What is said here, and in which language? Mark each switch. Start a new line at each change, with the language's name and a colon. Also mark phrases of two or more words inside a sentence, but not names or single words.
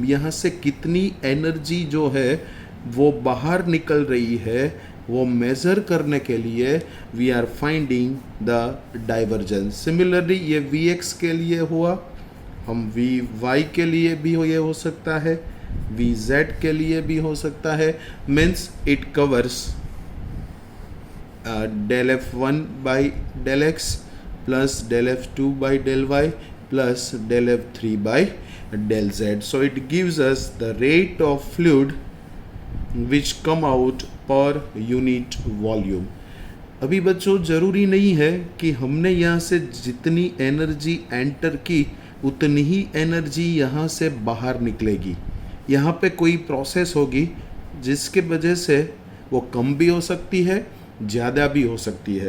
Hindi: यहाँ से कितनी एनर्जी जो है वो बाहर निकल रही है वो मेज़र करने के लिए
English: we are finding the divergence.
Hindi: सिमिलरली ये Vx के लिए हुआ, हम Vy के लिए भी ये हो सकता है, Vz के लिए भी हो सकता है.
English: means it covers del f1 by del x plus del f2 by del y plus del f3 by del z. So it gives us the rate of fluid which come out per unit volume.
Hindi: अभी बच्चों ज़रूरी नहीं है कि हमने यहाँ से जितनी
English: energy enter
Hindi: की उतनी ही एनर्जी यहाँ से बाहर निकलेगी. यहाँ पे कोई प्रोसेस होगी जिसके वजह से वो कम भी हो सकती है, ज़्यादा भी हो सकती है.